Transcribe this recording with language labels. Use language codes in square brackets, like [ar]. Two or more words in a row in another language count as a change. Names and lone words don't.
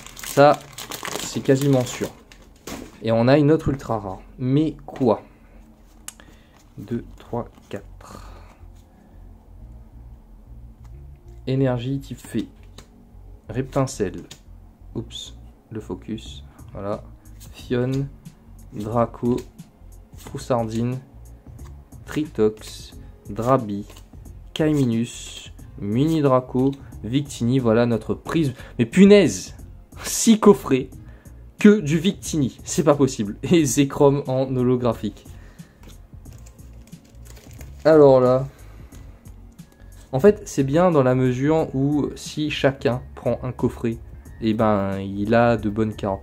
[fr] Ça, c'est quasiment sûr. Et on a une autre ultra rare. Mais quoi? 2, 3, 4. Énergie type fée. Reptincelle. Oups, le focus. Voilà. Fionne. Draco. Troussardine. Tritox. Drabi. Caiminus. Mini Draco, Victini, voilà notre prise. Mais punaise, 6 coffrets, que du Victini, c'est pas possible. Et Zekrom en holographique. Alors là, en fait, c'est bien dans la mesure où si chacun prend un coffret, et ben il a de bonnes cartes.